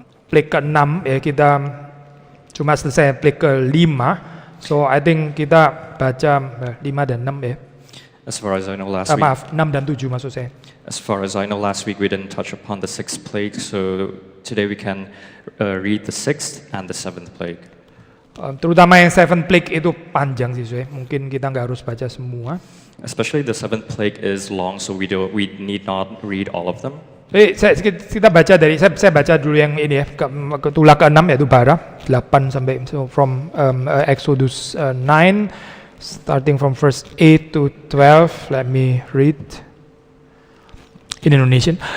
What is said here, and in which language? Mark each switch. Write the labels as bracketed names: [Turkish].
[Indonesian] Plague ke-6 ya, kita cuma selesai plague ke-5. [English] So I think [Indonesian] kita baca 5 dan 6 ya. [English] As far as I know last week, [Indonesian] Maaf, 6 dan 7 maksud saya. [English] as far as I know last week we didn't touch upon the sixth plague, so today we can read the sixth and the seventh plague. [Indonesian] Terutama yang 7 plague itu panjang sih, mungkin kita nggak harus baca semua. [English] Especially the seventh plague is long, so we need not read all of them. [Indonesian] Kita baca dari saya baca dulu yang ini ya, tulah ke-6 yaitu bara 8 sampai [English] so from Exodus 9 starting from verse 8 to 12. Let me read in Indonesian.